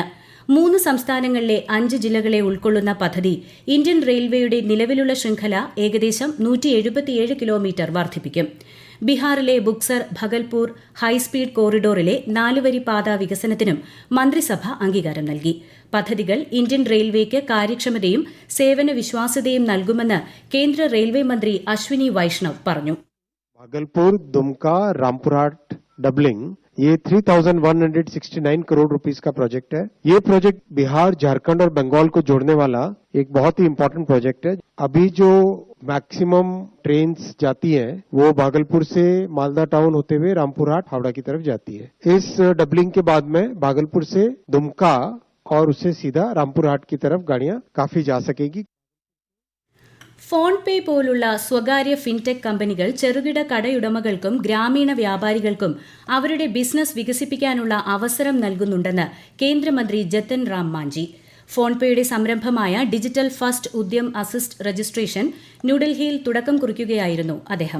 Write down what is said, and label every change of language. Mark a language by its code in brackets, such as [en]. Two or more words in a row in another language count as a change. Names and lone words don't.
[ml] 3 സംസ്ഥാനങ്ങളിലെ 5 ജില്ലകളെ ഉൾക്കൊള്ളുന്ന പദ്ധതി ഇന്ത്യൻ റെയിൽവേയുടെ നിലവിലുള്ള ശൃംഖല ഏകദേശം 177 കിലോമീറ്റർ വർദ്ധിപ്പിക്കും. ബീഹാറിലെ ബുക്സർ, ഭഗൽപൂർ ഹൈസ്പീഡ് കോറിഡോറിലെ 4-വരി പാത വികസനത്തിനും മന്ത്രിസഭ അംഗീകാരം നൽകി. പദ്ധതികൾ ഇന്ത്യൻ റെയിൽവേക്ക് കാര്യക്ഷമതയും സേവന വിശ്വാസ്യതയും നൽകുമെന്ന് കേന്ദ്ര റെയിൽവേ മന്ത്രി അശ്വിനി വൈഷ്ണവ് പറഞ്ഞു. [hi] भागलपुर, दुमका, रामपुरहाट डबलिंग ये 3169 करोड़ रुपीस का प्रोजेक्ट है. ये प्रोजेक्ट बिहार, झारखंड और बंगाल को जोड़ने वाला एक बहुत ही [en] important project [hi] है. अभी जो [en] maximum trains [hi] जाती हैं वो भागलपुर से मालदा टाउन होते हुए रामपुरहाट, हावड़ा की तरफ जाती है. इस डबलिंग के बाद में भागलपुर से दुमका और उससे सीधा रामपुरहाट की तरफ गाड़ियां काफी जा सकेगी. [ml] ഫോൺ പേ പോലുള്ള സ്വകാര്യ ഫിൻടെക് കമ്പനികൾ ചെറുകിട കടയുടമകൾക്കും ഗ്രാമീണ വ്യാപാരികൾക്കും അവരുടെ ബിസിനസ് വികസിപ്പിക്കാനുള്ള അവസരം നൽകുന്നുണ്ടെന്ന് കേന്ദ്രമന്ത്രി ജതൻ റാം മാഞ്ചി. ഫോൺപേയുടെ സംരംഭമായ ഡിജിറ്റൽ ഫസ്റ്റ് ഉദ്യം അസിസ്റ്റ് രജിസ്ട്രേഷൻ ന്യൂഡൽഹിയിൽ തുടക്കം കുറിക്കുകയായിരുന്നു അദ്ദേഹം.